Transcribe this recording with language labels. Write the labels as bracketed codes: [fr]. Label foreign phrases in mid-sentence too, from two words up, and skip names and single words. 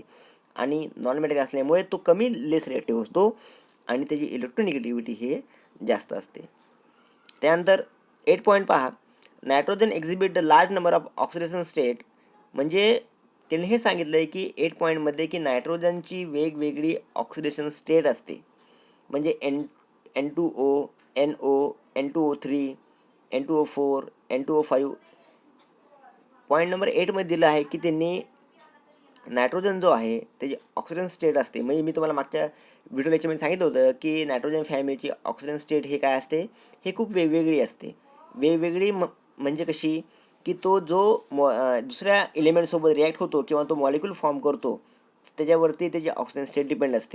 [mr] आणि [en] non metallic [mr] असल्यामुळे तो कमी [en] less reactive [mr] असतो आणि त्याची इलेक्ट्रोनिगेटिव्हिटी हे जास्त असते. त्यानंतर 8 पॉईंट पहा, [en] nitrogen exhibit the large number of oxidation state. [mr] म्हणजे त्याने हे सांगितलं आहे की 8 पॉईंटमध्ये की नायट्रोजनची वेगवेगळी [en] oxidation state [mr] असते. म्हणजे N2O, NO, N2O3, N2O4, N2O5. पॉईंट नंबर 8मध्ये दिलं आहे की त्यांनी नायट्रोजन जो आहे त्याची [en] oxygen state [mr] असते. म्हणजे मी तुम्हाला मागच्या व्हिडिओ लेक्चरमध्ये सांगितलं होतं की नायट्रोजन फॅमिलीची [en] oxygen state [mr] हे काय असते, हे खूप वेगवेगळी असते. वेगवेगळी म्हणजे कशी, की तो जो दुसऱ्या एलिमेंटसोबत रिॲक्ट होतो किंवा तो [en] molecule form [mr] करतो त्याच्यावरती त्याची [en] oxygen state depend [mr] असते.